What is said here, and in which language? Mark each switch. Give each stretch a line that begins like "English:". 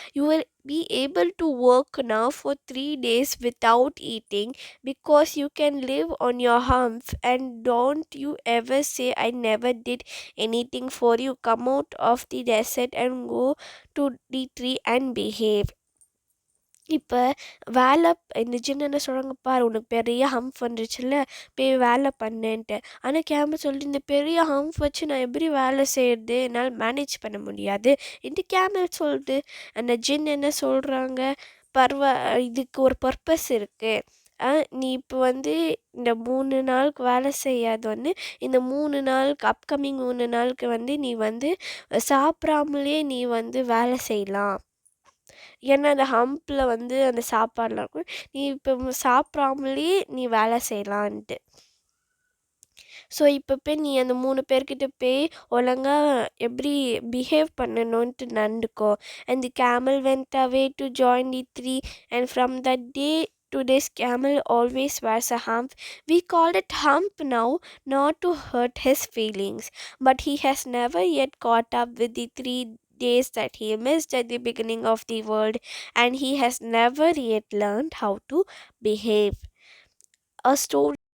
English: You will be able to work now for 3 days without eating because you can live on your hump. And don't you ever say I never did anything for you. Come out of the desert and go to the tree and behave.
Tamil: இப்போ வேலை இந்த ஜின் என்ன சொல்கிறாங்க பாரு, உனக்கு பெரிய hump வந்துருச்சுல்ல, போய் வேலை பண்ணுன்ட்டு. ஆனால் கேமல் சொல்லிட்டு, இந்த பெரிய ஹம்ப் வச்சு நான் எப்படி வேலை செய்கிறது, என்னால் மேனேஜ் பண்ண முடியாது என்று கேமல் சொல்லுது. அந்த ஜின் என்ன சொல்கிறாங்க, இதுக்கு ஒரு பர்பஸ் இருக்குது. நீ இப்போ வந்து இந்த 3 நாளுக்கு வேலை செய்யாது வந்து இந்த 3 நாளுக்கு அப்கமிங் 3 நாளுக்கு வந்து நீ வந்து சாப்பிடாமலே நீ வந்து வேலை செய்யலாம். ஏன்னா அந்த ஹம்பில் வந்து அந்த சாப்பாடெலாம் இருக்கும். நீ இப்போ சாப்பிடாமலே நீ வேலை செய்யலான்ட்டு. ஸோ இப்போ போய் நீ அந்த 3 பேர்கிட்ட போய் ஒழுங்கா எப்படி behave பண்ணணுன்ட்டு நடந்துக்கோ.
English: And the camel went away to join the tree, and from that day to this camel always wears a hump. We call it hump now, not to hurt his feelings, but he has never yet caught up with the 3 days that he missed at the beginning of the world, and he has never yet learned how to behave. A story